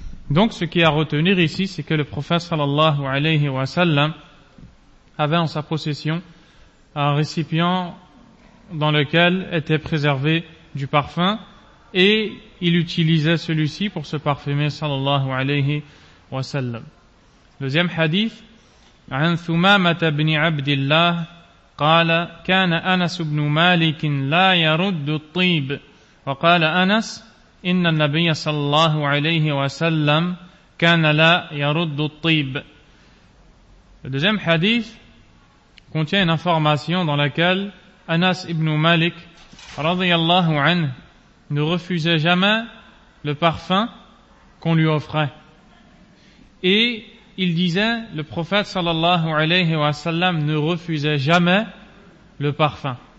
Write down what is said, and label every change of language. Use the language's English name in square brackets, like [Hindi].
[French] Donc ce qui est à retenir ici, c'est que le prophète sallallahu alayhi wa sallam avait en sa possession un récipient dans lequel était préservé du parfum et il utilisait celui-ci pour se parfumer sallallahu alayhi wa sallam. Deuxième hadith, [Arabic] عن ثمامة بن عبد الله قال كان أنس بن مالك لا يرد الطيب وقال أنس إن النبي صلى الله عليه وسلم كان لا يرد الطيب. [French] Le deuxième hadith contient une information dans laquelle Anas ibn Malik radiyallahu anhu ne refusait jamais le parfum qu'on lui offrait. Et il disait, le prophète sallallahu alayhi wa sallam ne refusait jamais le parfum.